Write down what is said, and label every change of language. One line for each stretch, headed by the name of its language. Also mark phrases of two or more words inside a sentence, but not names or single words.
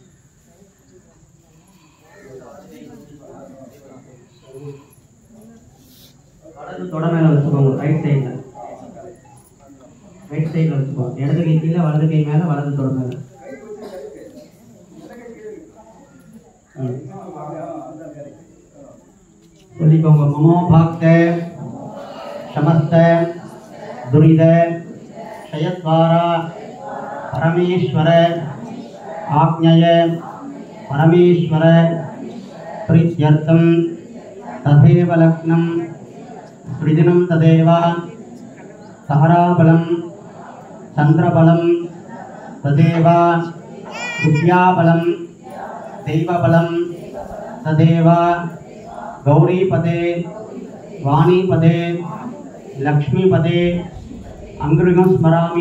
Tamil: வலது தொட மேல வச்சுக்கோங்க
English: right sidela
Tamil: வச்சுக்கோங்க இடது கை கீழே வலது கை மேல வலது தொட மேல
Sanskrit: சொல்லிக்கோங்க ममो पात्त समस्त दुरित क्षयद्वारा परमेश्वर आज्ञय परमेश्वर प्रीत्यर्थं तथैव लग्नं सृजनं तदेव ताराबलं चन्द्रबलं तदेव विद्याबलं दैवबलं तदेव गौरीपदे वाणीपदे लक्ष्मीपदे अंगृहं स्मरामि